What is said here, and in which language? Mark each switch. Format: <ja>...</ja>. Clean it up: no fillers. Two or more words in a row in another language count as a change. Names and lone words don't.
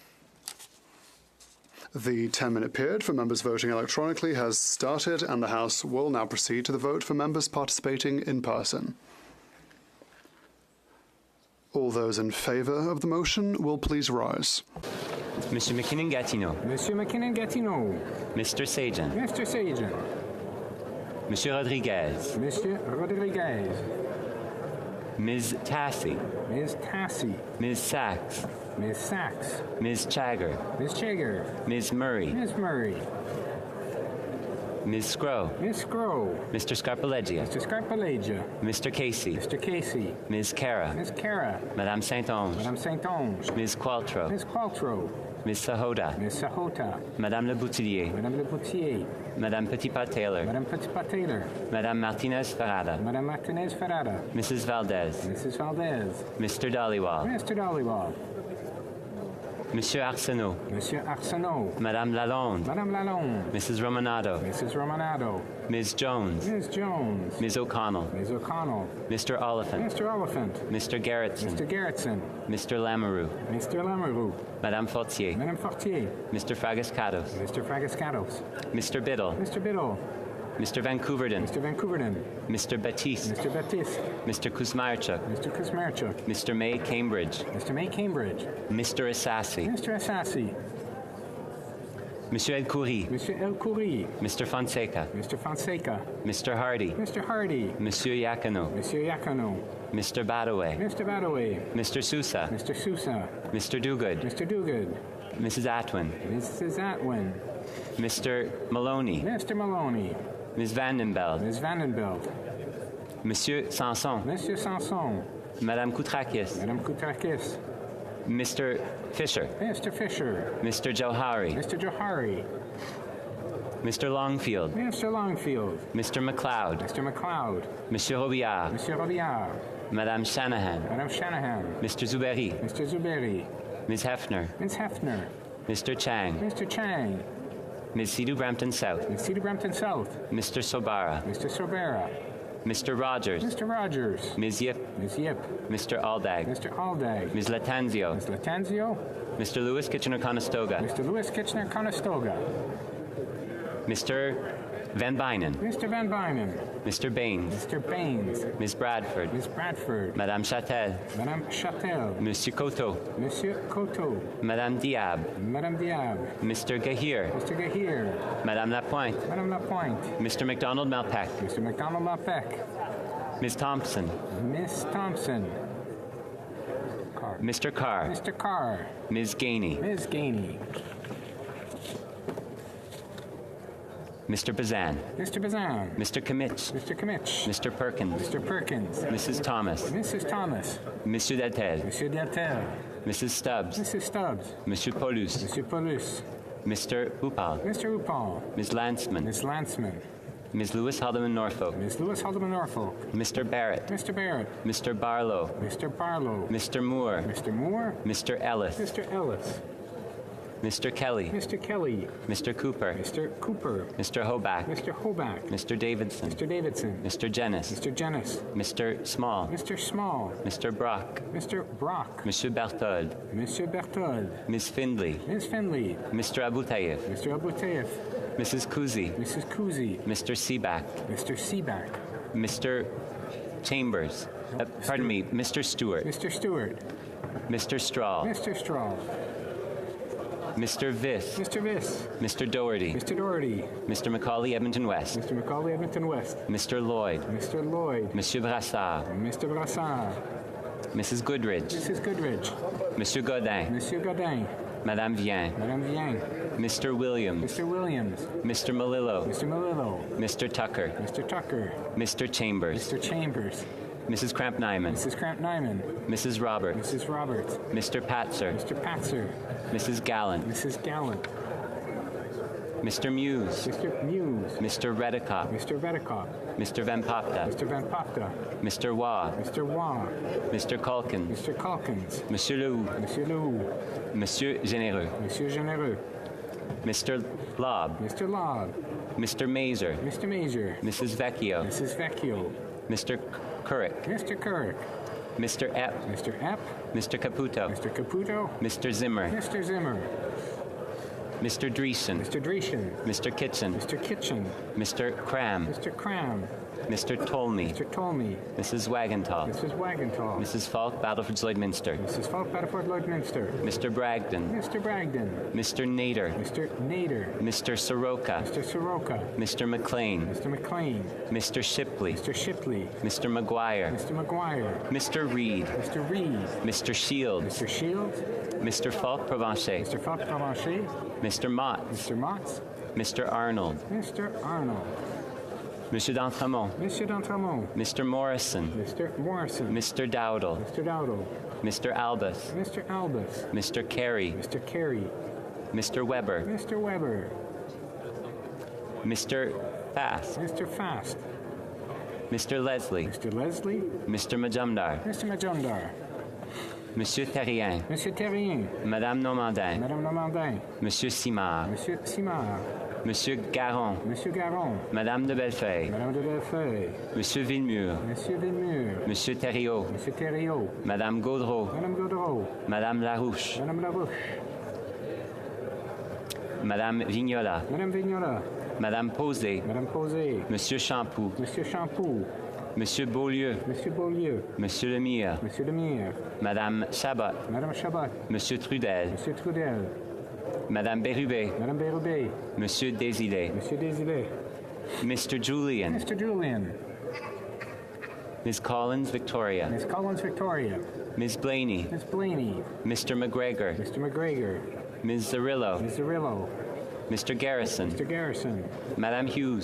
<en>The 10-minute period for members voting electronically has started, and the House will now proceed to the vote for members participating in person. All those in favour of the motion will please rise. Mr. McKinnon-Gatineau. Monsieur McKinnon-Gatineau. Mr. Sajan. Mr. Sajan. Monsieur Rodriguez. Monsieur Rodriguez. Ms. Tassi. Ms. Tassi. Ms. Sachs. Ms. Sachs. Ms. Chagger. Ms. Chagger. Ms. Murray. Ms. Murray. Ms. Scrow. Ms. Scrow. Mr. Scarpaleggia. Mr. Scarpaleggia. Mr. Casey. Mr. Casey. Ms. Cara. Ms. Cara. Madame Saint-Onge. Madame Saint-Onge. Ms. Qualtrough. Ms. Qualtrough. Ms. Sahota. Ms. Sahota. Madame Le Boutillier. Madame Le Boutillier. Madame Petitpas-Taylor. Madame Petitpas-Taylor. Madame Martinez-Ferrada. Madame Martinez-Ferrada. Mrs. Valdez. Mrs. Valdez. Mr. Dhaliwal. Mr. Dhaliwal. Monsieur Arsenault. Monsieur Arsenault. Madame Lalonde. Madame Lalonde. Mrs. Romanado. Mrs. Romanado. Ms. Jones. Ms. Jones. Ms. O'Connell. Ms. O'Connell. Mr. Oliphant. Mr. Oliphant. Mr. Gerritsen. Mr. Gerritsen. Mr. Lamoureux. Mr. Lamoureux. Madame Fortier. Madame Fortier. Mr. Fragascatos. Mr. Fragascatos. Mr. Biddle. Mr. Biddle. Mr. Vancouverden. Mr. Vancouverden. Mr. Baptiste. Mr. Baptiste. Mr. Kuzmarchuk. Mr. Kuzmarchuk. Mr. May Cambridge. Mr. May Cambridge. Mr. Assassi. Mr. Assassi. Monsieur El Khoury. Monsieur El Khoury. Mr. Fonseca. Mr. Fonseca. Mr. Hardy. Mr. Hardy. Monsieur Yakano. Monsieur Yakano. Mr. Badaway. Mr. Badaway. Mr. Sousa. Mr. Sousa. Mr. Dogood. Mr. Dogood. Mrs. Atwin. Mrs. Atwin. Mr. Maloney. Mr. Maloney. Ms. Vandenbeld. Ms. Vandenbeld. Monsieur Sanson. Monsieur Sanson. Madame Koutrakis. Madame Koutrakis. Mr. Fisher. Mr. Fisher. Mr. Johari. Mr. Johari. Mr. Longfield. Mr. Longfield. Mr. McLeod. Mr. McLeod. Monsieur Robillard. Monsieur Robillard. Madame Shanahan. Madame Shanahan. Mr. Zuberi. Mr. Zuberi. Ms. Hefner. Ms. Hefner. Mr. Chang. Mr. Chang. Ms. Sidhu Brampton South. Ms. Sidhu Brampton South. Mr. Sobara. Mr. Sobera. Mr. Rogers. Mr. Rogers. Ms. Yip. Ms. Yip. Mr. Aldag. Mr. Aldag. Ms. Latanzio. Ms. Latanzio. Mr. Lewis Kitchener-Conestoga. Mr. Lewis Kitchener-Conestoga. Mr. Van Bynen. Mr. Van Bynen. Mr. Baines. Mr. Baines. Ms. Bradford. Ms. Bradford. Madame Châtel. Madame Châtel. Monsieur Coteau. Monsieur Coteau. Madame Diab. Madame Diab. Mr. Gahir. Mr. Gahir. Madame Lapointe. Madame Lapointe. Mr. McDonald Malpeck. Mr. McDonald Malpeck. Ms. Thompson. Miss Thompson. Carr. Mr. Carr. Mr. Carr. Ms. Gainey. Ms. Gainey. Mr. Bazan. Mr. Bazan. Mr. Kimmich. Mr. Kimmich. Mr. Perkins. Mr. Perkins. Mrs. Thomas. Mrs. Thomas. Monsieur Deltel. Monsieur Deltel. Mrs. Stubbs. Mrs. Stubbs. Monsieur Paulus. Monsieur Paulus. Mr. Upal. Mr. Upal. Ms. Lanceman. Ms. Lanceman. Ms. Lewis Haldeman Norfolk. Ms. Lewis Haldeman Norfolk. Mr. Barrett. Mr. Barrett. Mr. Barlow. Mr. Barlow. Mr. Moore. Mr. Moore. Mr. Ellis. Mr. Ellis. Mr. Kelly. Mr. Kelly. Mr. Cooper. Mr. Cooper. Mr. Hoback. Mr. Hoback. Mr. Davidson. Mr. Davidson. Mr. Jennis. Mr. Jennis. Mr. Small. Mr. Small. Mr. Brock. Mr. Brock. Monsieur Berthold. Monsieur Berthold. Ms. Findley. Ms. Findley. Mr. Abutayev. Mr. Abutayev. Mrs. Kuzi. Mrs. Kuzi. Mr. Seaback. Mr. Seaback. Mr. Chambers. Pardon me, Mr. Stewart. Mr. Stewart. Mr. Straw. Mr. Straw. Mr. Viss. Mr. Viss. Mr. Doherty. Mr. Doherty. Mr. Macaulay, Edmonton West. Mr. Macaulay, Edmonton West. Mr. Lloyd. Mr. Lloyd. Monsieur Brassard. Mr. Brassard. Mrs. Goodridge. Mrs. Goodridge. Monsieur Godin. Monsieur Godin. Madame Vien. Madame Vien. Mr. Williams. Mr. Williams. Mr. Malillo. Mr. Malillo. Mr. Tucker. Mr. Tucker. Mr. Chambers. Mr. Chambers. Mrs. Cramp-Nyman. Mrs. Cramp-Nyman. Mrs. Roberts. Mrs. Roberts. Mr. Patzer. Mr. Patzer. Mrs. Gallant. Mrs. Gallant. Mr. Muse. Mr. Muse. Mr. Redicott. Mr. Redicott. Mr. Van Popta. Mr. Van Popta. Mr. Waugh. Mr. Waugh. Mr. Calkins. Mr. Calkins. Monsieur Lehoux. Monsieur Lehoux. Monsieur Généreux. Monsieur Généreux. Mr. Lobb. Mr. Lobb. Mr. Mazer. Mr. Mazer. Mrs. Vecchio. Mrs. Vecchio. Mr. Couric. Mr. Couric. Mr. Epp. Mr. Epp. Mr. Caputo. Mr. Caputo. Mr. Zimmer. Mr. Zimmer. Mr. Dreesen. Mr. Dreesen. Mr. Kitchen. Mr. Kitchen. Mr. Cram. Mr. Cram. Mr. Tolmie. Mr. Tolmie. Mrs. Wagenthal. Mrs. Wagenthal. Mrs. Falk, Battleford Lloydminster. Mrs. Falk, Battleford Lloydminster. Mr. Bragdon. Mr. Bragdon. Mr. Nader. Mr. Nader. Mr. Soroka. Mr. Soroka. Mr. McLean. Mr. McLean. Mr. Shipley. Mr. Shipley. Mr. McGuire. Mr. McGuire. Mr. Reed. Mr. Reed. Mr. Shields. Mr. Shields. Mr. Falk-Provencher. Mr. Falk-Provencher. Mr. Motts. Mr. Motts. Mr. Arnold. Mr. Arnold. Monsieur d'Entremont. Monsieur d'Entremont. Mr. Morrison. Mr. Morrison. Mr. Dowdle. Mr. Dowdle. Mr. Albus. Mr. Albus. Mr. Carey. Mr. Carey. Mr. Weber. Mr. Weber. Mr. Fast. Mr. Fast. Mr. Leslie. Mr. Leslie. Mr. Majumdar. Mr. Majumdar. Monsieur Terrien. Monsieur Terrien. Madame Normandin. Madame Normandin. Monsieur Simard. Monsieur Simard. Monsieur Garon. Monsieur Garon. Madame de Bellefeuille. Madame de Bellefeuille. Monsieur Villemur. Monsieur Villemur. Monsieur Thériault. Monsieur Thériault. Madame Gaudreau. Madame Gaudreau. Madame Larouche. Madame Larouche. Madame Vignola. Madame Vignola. Madame Posé. Madame Posé. Monsieur Champoux. Monsieur Champoux. Monsieur Beaulieu. Monsieur Beaulieu. Monsieur Lemire. Monsieur Lemire. Madame Chabot. Madame Chabot. Monsieur Trudel. Monsieur Trudel. Madame Bérubé. Madame Bérubé. Monsieur Désilé. Monsieur Désilé. Mr. Julian. Mr. Julian. Ms. Collins Victoria. Miss Collins Victoria. Ms. Blaney. Miss Blaney. Mr. McGregor. Mr. McGregor. Ms. Zarillo. Ms. Zarillo. Mr. Garrison. Mr. Garrison. Madame Hughes.</en>